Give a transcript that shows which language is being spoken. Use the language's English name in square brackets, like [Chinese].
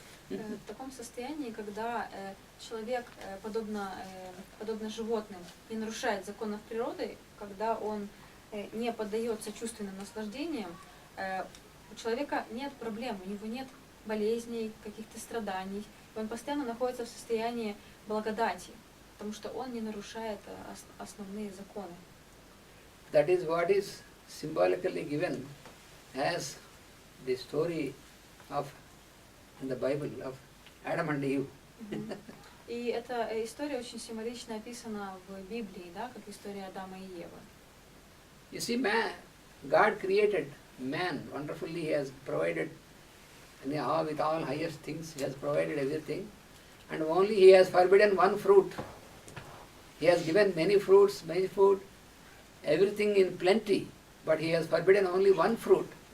[Russian] В таком состоянии, когда человек, подобно животным, не нарушает законов природы, когда он не поддается чувственным наслаждениям, у человека нет проблем, у него нет болезней, каких-то страданий. Он постоянно находится в состоянии благодати, потому что он не нарушает основные законы. [English] That is what is symbolically given as the story of in the Bible of Adam and Eve. [Russian] И эта история очень символично описана в Библии, да, как история Адама и Евы. [English] You see, God created man wonderfully. He has provided with all highest things. He has provided everything, and only He has forbidden one fruit. He has given many fruits, many food, everything in plenty, but He has forbidden only one fruit.